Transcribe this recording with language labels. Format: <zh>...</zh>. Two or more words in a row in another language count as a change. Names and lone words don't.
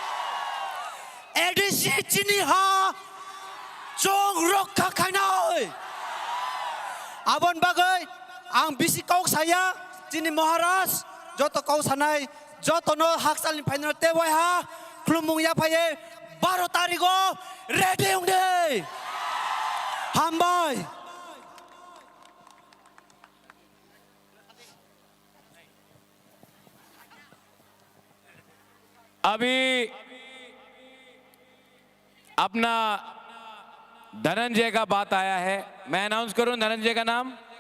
<trp>ADC Chini Ha Chong Rokha Khai Nơi Abon Bagai Ang Bisi Kau Saya Chini Maharaj Joto Kau Sanai Joto No Haksal Ni Phainal Te Wai Ha Klumung Ya Phaye 12 Tarigo Ready Ung Day Hambai</trp> <hi>अभी अपना धनंजय का बात आया है, मैं अनाउंस करूं धनंजय का नाम?</hi>